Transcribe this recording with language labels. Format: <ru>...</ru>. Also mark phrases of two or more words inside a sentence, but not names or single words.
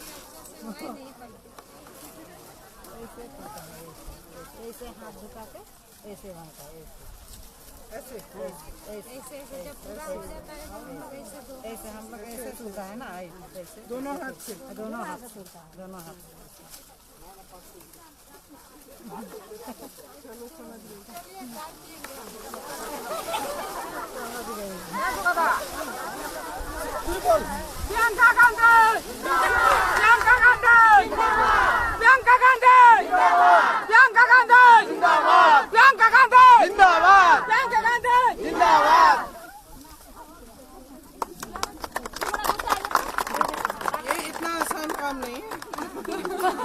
<hi>ऐसे हाथ झुका के ऐसे बनता है, ऐसे ऐसे जब पूरा हो जाता है तो हम लोग ऐसे दो ऐसे हम लोग ऐसे छूता है ना, ऐसे दोनों हाथ से। दोनों हाथ छूता है, दोनों हाथ। चलो समझ गई। Bianca Gandhi! Bianca Gandhi! Bianca Gandhi! Bianca Gandhi! Zindabad! Bianca Gandhi! Zindabad! Bianca Gandhi! Zindabad! ये इतना आसान काम नहीं है।</hi>